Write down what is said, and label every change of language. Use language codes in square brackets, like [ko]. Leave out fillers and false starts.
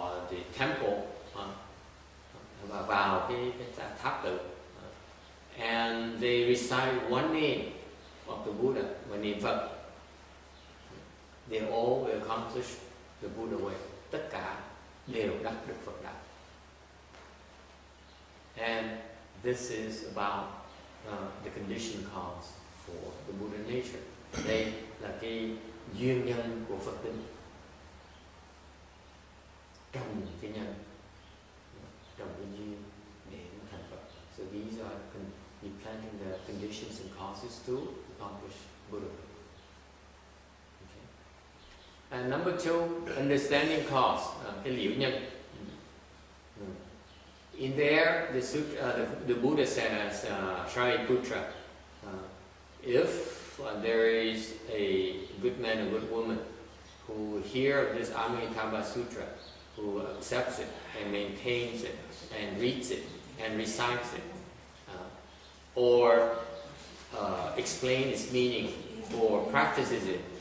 [en] the temple, [vi] và vào cái tháp tự, [en] and they recite one name of the Buddha, [vi] và niệm Phật, [en] they all will accomplish the Buddha way. [vi] Tất cả đều đắc được Phật đạo. [en] And this is about the conditioned cause for the Buddha nature. [vi] Đây là cái duyên nhân của Phật tính. Trồng cái nhân, trồng cái duyên để nó thành Phật. [en] So these are you planting the conditions and causes to accomplish Buddha. Okay. And number two, understanding cause, [vi] cái liễu nhân. [en] In there, the Buddha says, Shariputra, if there is a good man or good woman who hear this Amitabha Sutra, who accepts it and maintains it and reads it and recites it, or explains its meaning or practices it,